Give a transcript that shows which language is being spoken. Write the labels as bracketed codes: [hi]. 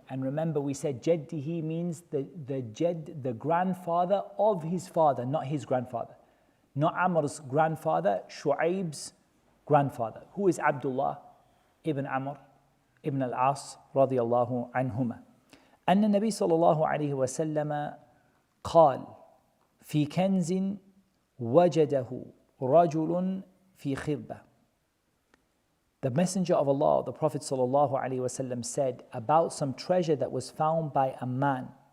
[en] And remember, we said jaddihi means the grandfather of his father, not his grandfather. Not Amr's grandfather, Shu'ayb's grandfather, who is Abdullah ibn Amr ibn al-As radiyallahu anhuma. [ar] أن النبي صلى الله عليه وسلم قال في كنز وجده رجل في خربة. [en] The Messenger of Allah, the Prophet [ar] صلى الله عليه وسلم, [en] said about some treasure that was found by a man.